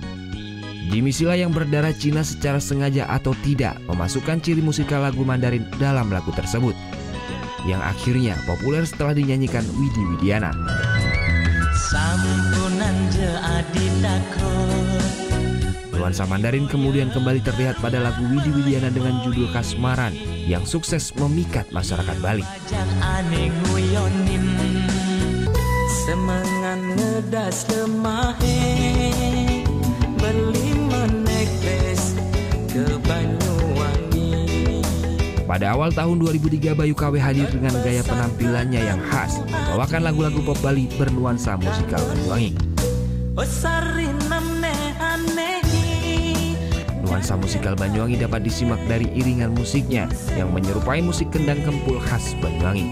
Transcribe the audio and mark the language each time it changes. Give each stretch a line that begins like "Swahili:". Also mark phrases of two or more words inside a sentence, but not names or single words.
Indonesian: Jimmy Silla yang berdarah Cina secara sengaja atau tidak memasukkan ciri musikal lagu Mandarin dalam lagu tersebut, yang akhirnya populer setelah dinyanyikan Widi Widiana. Nuansa Mandarin kemudian kembali terlihat pada lagu Widi Widiana dengan judul Kasmaran yang sukses memikat masyarakat Bali.
Balinese: Semangat ngedas lemahe beli menekes ke Banyuwangi.
Indonesian: Pada awal tahun 2003, Bayu KW hadir dengan gaya penampilannya yang khas, membawakan lagu-lagu pop Bali bernuansa musikal Banyuwangi. Nuansa musikal Banyuwangi dapat disimak dari iringan musiknya yang menyerupai musik kendang kempul khas Banyuwangi.